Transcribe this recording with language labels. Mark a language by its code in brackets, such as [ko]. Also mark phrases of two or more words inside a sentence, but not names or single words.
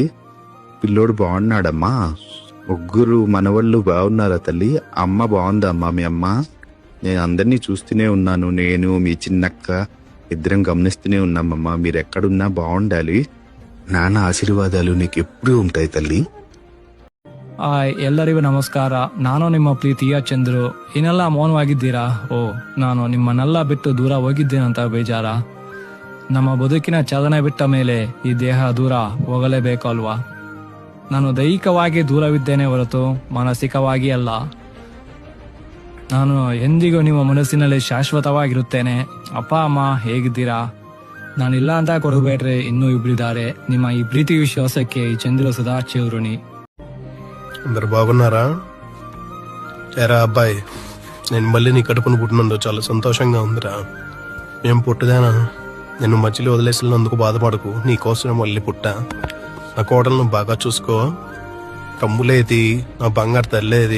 [te] పిల్లోడు బాగున్నాడమ్మా. ముగ్గురు మనవళ్ళు బాగున్నారా తల్లి? అమ్మ బాగుందా అమ్మా? మీ అమ్మ? నేను అందరినీ చూస్తూనే ఉన్నాను. నేను, మీ చిన్నక్క ఇద్దరం గమనిస్తూనే ఉన్నామమ్మా. మీరు ఎక్కడున్నా బాగుండాలి. నాన్న ఆశీర్వాదాలు నీకు ఎప్పుడూ ఉంటాయి తల్లి. [kn] ಎಲ್ಲರಿಗೂ ನಮಸ್ಕಾರ. ನಾನು ನಿಮ್ಮ ಪ್ರೀತಿಯ ಚಂದ್ರು. ಏನೆಲ್ಲ ಮೌನವಾಗಿದ್ದೀರಾ? ಓ, ನಾನು ನಿಮ್ಮನ್ನೆಲ್ಲ ಬಿಟ್ಟು ದೂರ ಹೋಗಿದ್ದೇನಂತ ಬೇಜಾರ? ನಮ್ಮ ಬದುಕಿನ ಚಾಲನೆ ಬಿಟ್ಟ ಮೇಲೆ ಈ ದೇಹ ದೂರ ಹೋಗಲೇಬೇಕು ಅಲ್ವಾ? ನಾನು ದೈಹಿಕವಾಗಿ ದೂರವಿದ್ದೇನೆ ಹೊರತು ಮಾನಸಿಕವಾಗಿ ಅಲ್ಲ. ನಾನು ಎಂದಿಗೂ ನಿಮ್ಮ ಮನಸ್ಸಿನಲ್ಲಿ ಶಾಶ್ವತವಾಗಿರುತ್ತೇನೆ. ಅಪ್ಪ ಅಮ್ಮ ಹೇಗಿದ್ದೀರಾ? ನಾನಿಲ್ಲ ಅಂತ ಕೊಡಬೇಡ್ರಿ, ಇನ್ನೂ ಇಬ್ಬರಿದ್ದಾರೆ. ನಿಮ್ಮ ಈ ಪ್ರೀತಿ ವಿಶ್ವಾಸಕ್ಕೆ ಈ ಚಂದ್ರ ಸದಾ ಚಿರುಣಿ. [te] అందరు బాగున్నారా? ఏరా అబ్బాయి, నేను మళ్ళీ నీ కడుపును పుట్టినందుకు చాలా సంతోషంగా ఉందిరా. మేము పుట్టదేనా? నేను మధ్యలో వదిలేసినందుకు బాధపడకు. నీ కోసం మళ్ళీ పుట్టా. నా కోడలను బాగా చూసుకో. తమ్ములేది, నా బంగారు తల్లేది.